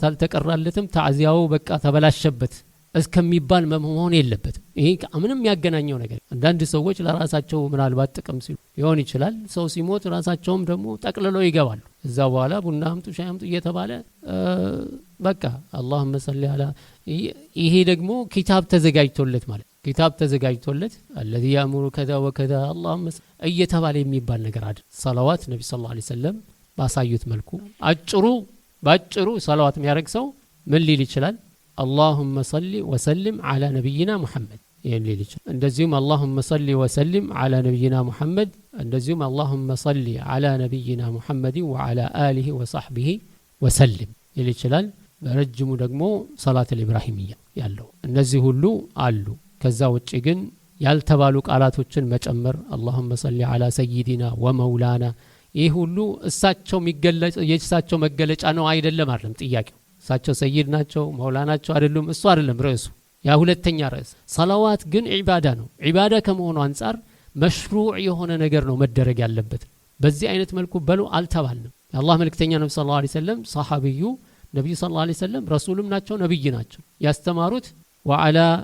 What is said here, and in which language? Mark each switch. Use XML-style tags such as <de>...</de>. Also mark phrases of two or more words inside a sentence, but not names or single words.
<am>አልተቀራለትም ታዕዚያው በቃ ተበላሸበት እስከሚባል መሆን የለበትም። ይሄ ምንም ያገናኘው ነገር አንዳንድ ሰዎች ለራሳቸው ምናልባት ጥቅም ሲሉ ሊሆን ይችላል። ሰው ሲሞት ራሳቸውም ደግሞ ጠቅልለው ይገባሉ። እዛ በኋላ ቡና አምጡ ሻይ አምጡ እየተባለ በቃ</am> <ar>اللهم صل على</ar> <am>ይሄ ደግሞ ኪታብ ተዘጋጅቶለት ማለት ኪታብ ተዘጋጅቶለት</am> <ar>الذي يأمر كذا وكذا اللهم</ar> <am>እየተባለ የሚባል ነገር አይደል። ሰላዋት ነብዩ</am> <ar>صلى الله عليه وسلم</ar> <am>ባሳዩት መልኩ ባጭሩ ሰላዋት የሚያደርግ ሰው ምን ሊል ይችላል?</am> <ar>اللهم صل وسلم على نبينا محمد يليل እንደዚሁም اللهم صل وسلم على نبينا محمد እንደዚሁም اللهم صل على نبينا محمد وعلى آله وصحبه وسلم</ar> <am>ይል ይችላል። በረጅሙ ደግሞ ሰላት الإبراهيمية ያለው እነዚህ ሁሉ አሉ። ከዛ ውጪ ግን ያልተባሉ ቃላቶችን መጨመር</am> <ar>اللهم صل على سيدنا ومولانا</ar> <am>ይህ ሁሉ እሳቸው የእሳቸው መገለጫ ነው አይደለም አይደለም ጥያቄው። እሳቸው ሰይድ ናቸው መውላ ናቸው አይደሉም እሱ አይደለም ርዕሱ። ያ ሁለተኛ ርዕስ። ሰላዋት ግን ዒባዳ ነው። ዒባዳ ከመሆኑ አንፃር መሽሩዕ የሆነ ነገር ነው መደረግ ያለበት። በዚህ አይነት መልኩ በሉ አልተባልንም። የአላህ መልእክተኛ ነብዩ</am> <ar>صلى الله عليه وسلم</ar> <am>ሰሃቢዩ ነብዩ</am> <ar>صلى الله عليه وسلم</ar> <am>ረሱልም ናቸው ነብይ ናቸው። ያስተማሩት ወዓላ</am>